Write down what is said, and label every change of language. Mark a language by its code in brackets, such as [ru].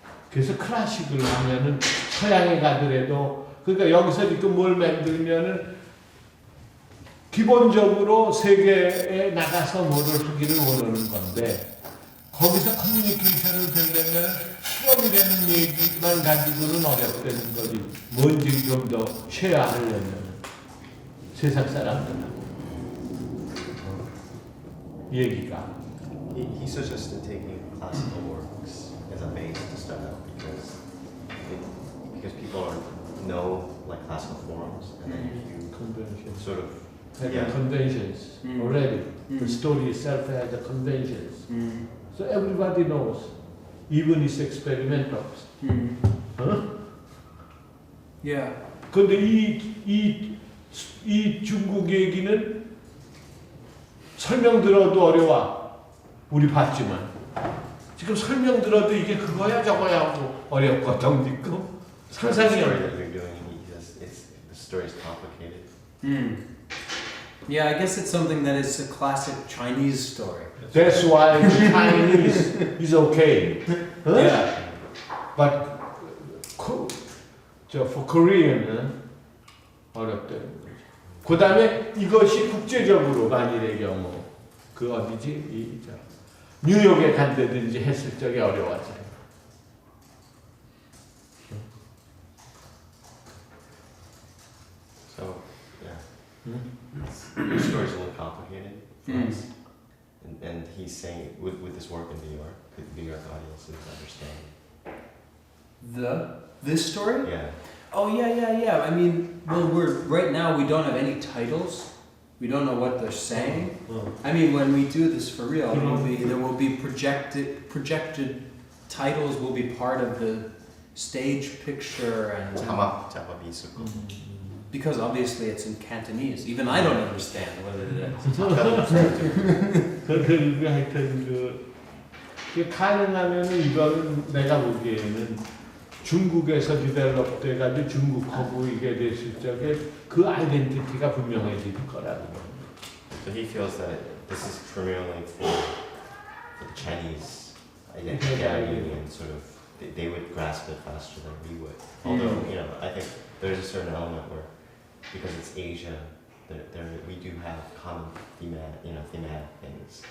[ko] 그래서 클래식을 하면은 서양에 가더라도 그러니까 여기서 이렇게 뭘 만들면은 기본적으로 세계에 나가서 뭐를 하기를 원하는 건데 거기서 커뮤니케이션을 되려면 수업이라는 얘기만 가지고는 어렵다는 거지. 뭔지 좀 더 쉐어하려면 세상 사람들하고 얘기가. [en] He suggested taking classical works as a base to start out because people know like classical forms, and then if you Conventions. sort of Having conventions already. The story itself has a conventions. So everybody knows, even its experimentals. Yeah. [ko] 근데 이 중국 얘기는 설명 들어도 어려워. 우리 봤지만. 지금 설명 들어도 이게 그거야 저거야 하고 어렵거든 지금. 상상이 [en] story [ko] 어려워. [en] that you're doing, the story is complicated. Yeah, I guess it's something that is a classic Chinese story. That's why Chinese is okay. Huh? Yeah. But for [ko] Korean은 어렵다는 거죠. 그 다음에 이것이 국제적으로 만일의 경우 그 어디지? 뉴욕에 간다든지 했을 적에 어려워져. [en] So, yeah. Your story's a little complicated for us. And he's saying, with this work in New York, could New York audiences understand? This story? Yeah. Oh yeah. I mean, well, right now we don't have any titles. We don't know what they're saying. I mean, when we do this for real, there will be projected titles will be part of the stage picture and [ko] 자막 작업이 있을 거. [en] because obviously it's in Cantonese. Even I don't understand what it is. [ko] 그런데 하여튼 그 가능하면은 이거는 내가 보기에는 중국에서 디벨롭 돼가지고 중국하고 이게 됐을 적에 그 아이덴티티가 분명해질 거라고. [en] So he feels that this is primarily for the Chinese identity and sort of they would grasp it faster than we would. Although I think there's a certain element where because it's Asia, we do have common thematic things.